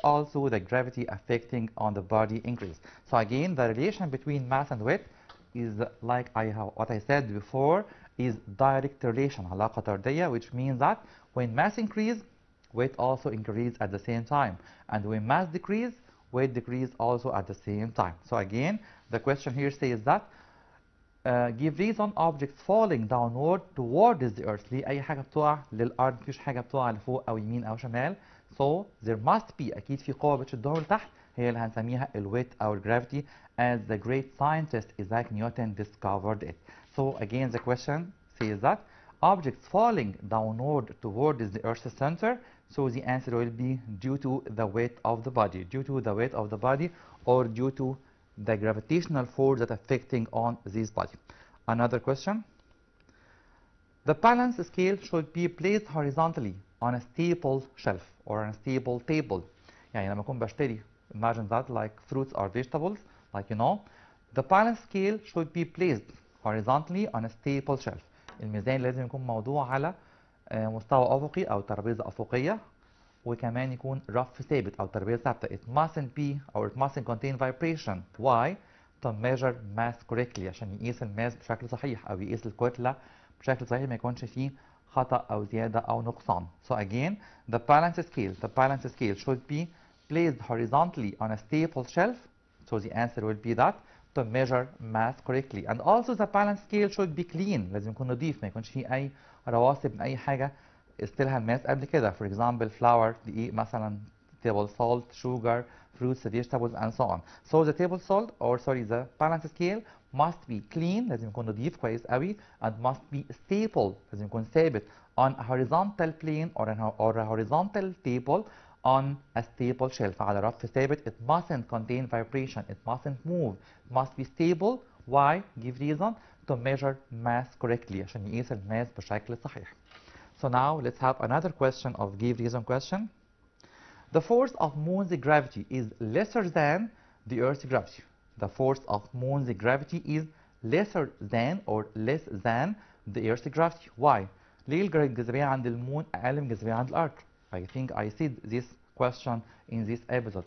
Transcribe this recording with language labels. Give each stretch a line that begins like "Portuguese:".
English: Also, the gravity affecting on the body increases. So again, the relation between mass and weight is like what I said before, is direct relation،
Arabic: علاقة طردية,
English: which means that when mass increase, weight also increase at the same time, and when mass decrease, weight decrease also at the same time. So again, the question here says that give reason objects falling downward towards the earth.
Arabic: ليه أي حاجة بتقع للأرض، مفيش حاجة بتقع لفوق أو يمين أو شمال.
English: So there must be،
Arabic: أكيد في قوة بتشدهم لتحت، هي اللي هنسميها الويت أو الجرافيتي،
English: as the great scientist Isaac Newton discovered it. So again, the question says that objects falling downward towards the earth's center. So the answer will be due to the weight of the body, due to the weight of the body, or due to the gravitational force that affecting on this body. Another question. The balance scale should be placed horizontally on a stable shelf or on a stable table.
Arabic: يعني لما أكون بشتري،
English: imagine that like fruits or vegetables, like you know, the balance scale should be placed horizontally on a stable shelf.
Arabic: الميزان لازم يكون موضوع على مستوى أفقي أو ترابيزة أفقية، وكمان يكون رف ثابت أو ترابيزة ثابتة.
English: It mustn't be or it mustn't contain vibration. Why? to measure mass correctly
Arabic: عشان يقيس الماس بشكل صحيح أو يقيس الكتلة بشكل صحيح ما يكونش فيه خطأ أو زيادة أو نقصان.
English: So again, the balance scale should be placed horizontally on a stable shelf. So the answer will be that to measure mass correctly. And also the balance scale should be clean.
Arabic: لازم يكون نظيف ما يكونش فيه أي رواسب من أي حاجة استلها الماس قبل كده.
English: For example, flour,
Arabic: دقيق مثلا,
English: table salt, sugar, fruits, vegetables, and so on. So the the balance scale must be clean,
Arabic: لازم يكون نظيف كويس قوي,
English: and must be stable,
Arabic: لازم يكون ثابت
English: on a horizontal plane or a horizontal table on a stable shelf.
Arabic: على رف ثابت.
English: It mustn't contain vibration. It mustn't move. It must be stable. Why? Give reason. To measure mass correctly.
Arabic: عشان يقيس الماس بشكل صحيح.
English: So now let's have another question of give reason question. The force of moon's gravity is lesser than the Earth's gravity. The force of moon's gravity is lesser than or less than the Earth's gravity. Why?
Arabic: ليه الجاذبية عند المون أقل من الجاذبية عند الأرض؟
English: I think I said this question in this episode.